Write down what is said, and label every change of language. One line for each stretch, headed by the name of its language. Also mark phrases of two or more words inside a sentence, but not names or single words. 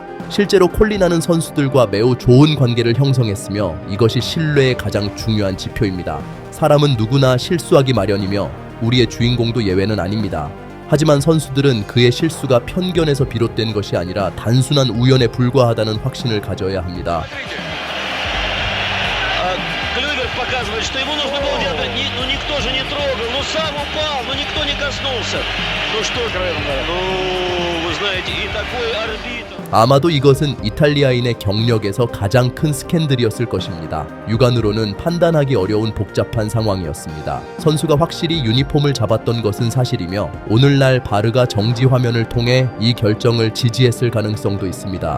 Korean: 실제로 콜리나는 선수들과 매우 좋은 관계를 형성했으며 이것이 신뢰의 가장 중요한 지표입니다. 사람은 누구나 실수하기 마련이며 우리의 주인공도 예외는 아닙니다. 하지만 선수들은 그의 실수가 편견에서 비롯된 것이 아니라 단순한 우연에 불과하다는 확신을 가져야 합니다.
Russian: Клювер показывает, что ему нужно было делать. Ну никто же не трогал, ну сам упал, ну никто не коснулся. Ну что, ну вы знаете, и такой арбитр.
Korean: 아마도 이것은 이탈리아인의 경력에서 가장 큰 스캔들이었을 것입니다. 육안으로는 판단하기 어려운 복잡한 상황이었습니다. 선수가 확실히 유니폼을 잡았던 것은 사실이며 오늘날 바르가 정지 화면을 통해 이 결정을 지지했을 가능성도 있습니다.